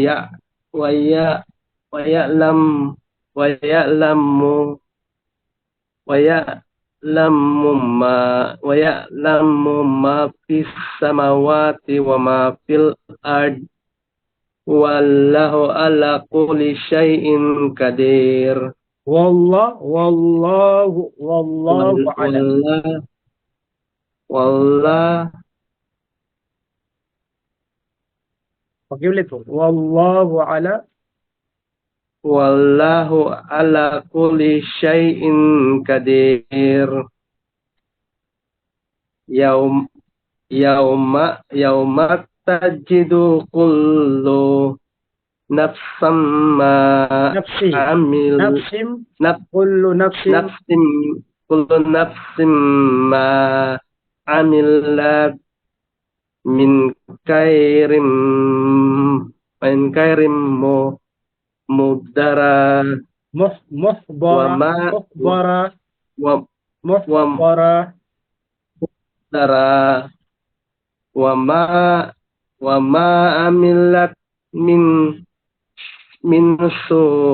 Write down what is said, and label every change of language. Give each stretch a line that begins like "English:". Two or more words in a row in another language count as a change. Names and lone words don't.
Arabic: يعلم ما في السماوات وما في الأرض والله على كل شيء قدير. والله على.
Filipino: Pakiulit po.
Arabic: والله على. والله على كل شيء قدير. يوم تجد كل نفس ما عمل Kullu نفس ما عملت من خير محضرا وما عملت من سوء